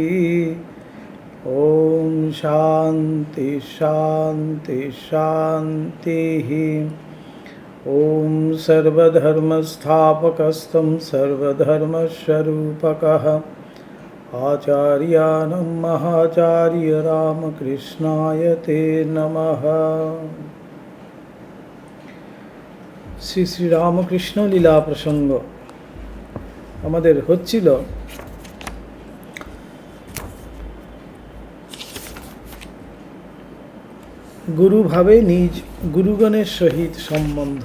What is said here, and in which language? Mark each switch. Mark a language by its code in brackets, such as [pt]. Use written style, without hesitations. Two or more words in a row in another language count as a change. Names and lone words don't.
[sa] ॐ शान्ति शान्ति शान्तिः। ॐ सर्वधर्मस्थापकस्तं सर्वधर्मस्वरूपकः आचार्यानं महाचार्य रामकृष्णाय ते नमः। [bn] শ্রী শ্রী রামকৃষ্ণ লীলা প্রসঙ্গ আমাদের হচ্ছিল গুরুভাবে নিজ গুরুগণের সহিত সম্বন্ধ।